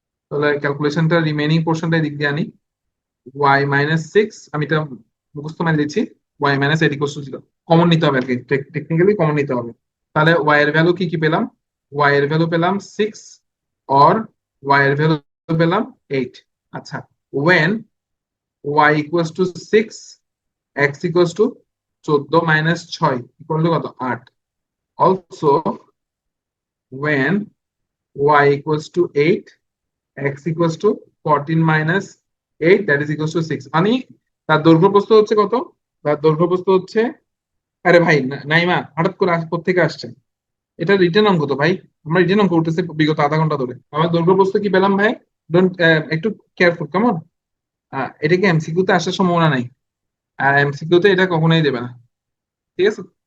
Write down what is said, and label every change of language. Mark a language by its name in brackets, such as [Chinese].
[Bangla] তাহলে ক্যালকুলেশনটা রিমেইনিং পোর্শনটা দিক দিয়ে আনি, ওয়াই মাইনাস 6, আমি এটা মুখস্থ মানে দিচ্ছি, Y minus 8 equals to 0। Common নিতে হবে আর কি, টেকনিক্যালি কমন নিতে হবে। তাহলে ওয়াই এর ভ্যালু কি কি পেলাম, ওয়াই এর ভ্যালু পেলাম 6 অর ওয়াই এর ভ্যালু পেলাম 8। [English] আচ্ছা, when y equals to 6, x equals to 14 minus 6 equal to কত 8। Also when y equals to 8, x equals to 14 minus 8 that is equals to 6। [Bangla] মানে তার দৈর্ঘ্য প্রস্থ হচ্ছে কত, তার দৈর্ঘ্য প্রস্থ হচ্ছে, আরে ভাই নাইমা হঠাৎ করে কোত্থেকে আসছে, এটা রিটেন অঙ্ক তো ভাই, আমরা রিটেন অঙ্ক উঠতেছি বিগত আধা ঘন্টা ধরে। আমার দৈর্ঘ্য প্রস্থ কি পেলাম ভাই, ডোন্ট, একটু কেয়ারফুল কেমন। এটা কি এমসিকিউ তে আসার সম্ভাবনা নাই, আর এমসিকিউ তে এটা কখনোই দেবে না, ঠিক আছে।